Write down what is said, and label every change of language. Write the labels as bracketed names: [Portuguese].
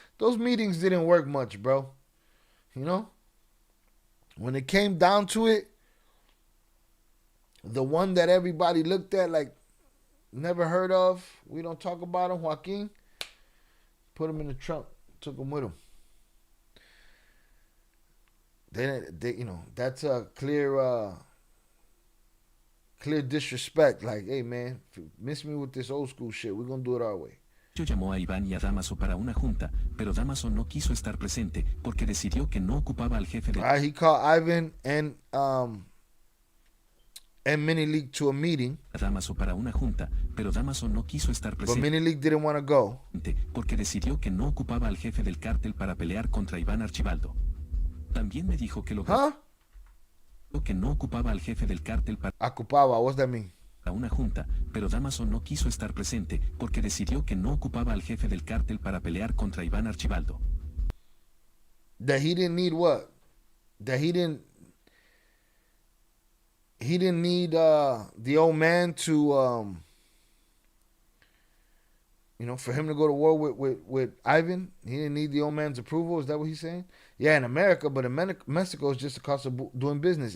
[English] Those meetings didn't work much, bro. You know? When it came down to it, the one that everybody looked at like, never heard of, we don't talk about him, Joaquin, put him in the trunk, took him with him. They that's a clear disrespect. Like, hey man, miss me with this old school shit. We're gonna do it our way. [Spanish] Llamó a Iván y a Damaso para una junta, pero Damaso no quiso estar presente porque decidió que no ocupaba al jefe de... [English] He called Ivan and Mini-League to a meeting. [Spanish] Damaso para una junta, pero Damaso no quiso estar presente. [English] But Mini-League didn't want to go. [Spanish] Porque decidió que no ocupaba al jefe del cártel para pelear contra Iván Archibaldo. También me dijo que que no ocupaba al jefe del cártel para... [English] Ocupaba, what's that mean? [Spanish] A una junta, pero Damaso no quiso estar presente porque decidió que no ocupaba al jefe del cártel para pelear contra Iván Archibaldo. [English] That he didn't need what? That he didn't need the old man to for him to go to war with Ivan. He didn't need the old man's approval. Is that what he's saying? Yeah, in America, but in Mexico, it's just the cost of doing business.